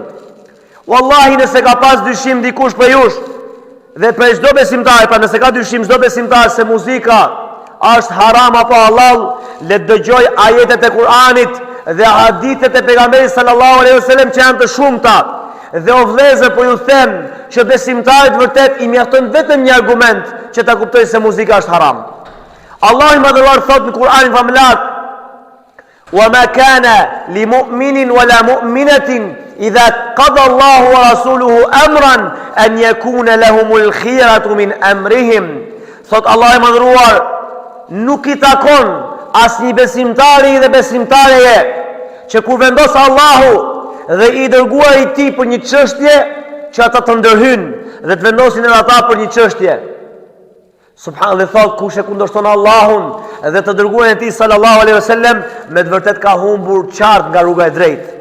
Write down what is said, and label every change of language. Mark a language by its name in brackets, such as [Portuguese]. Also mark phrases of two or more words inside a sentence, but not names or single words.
[Albanian] Wallahi nëse ka pas dyshim dikush për jush, dhe për çdo besimtar, pa nëse ka dyshim çdo besimtar se muzika është haram apo halal, le të dëgjoj ajetet e Kur'anit dhe hadithet e pejgamberit [Arabic] صلى الله عليه وسلم [Albanian] që janë të shumta. Dhe o vëllezër, po ju them që besimtarit vërtet I mjafton vetëm një argument që ta kuptojë se muzika është haram. Allahu I madhëruar thot në Kur'anin famullar: [Arabic] وَمَا كَانَ لِمُؤْمِنٍ وَلَا مُؤْمِنَةٍ إِذَا قَضَى اللَّهُ وَرَسُولُهُ أَمْرًا أَنْ يَكُونَ لَهُمُ الْخِيَرَةُ مِنْ أَمْرِهِمْ. [Albanian] Thot Allah I madhëruar, nuk I takon as një besimtari dhe besimtareje që kur vendos Allahu dhe I dërguar I Tij për një çështje, që ata të ndërhyjnë dhe të vendosin edhe ata për një çështje. Subhanallahu, thot kush e kundërshton Allahun dhe të dërguarin e Tij [Arabic] صلى الله عليه وسلم, [Albanian] me të vërtet ka humbur qartë nga rruga e drejtë.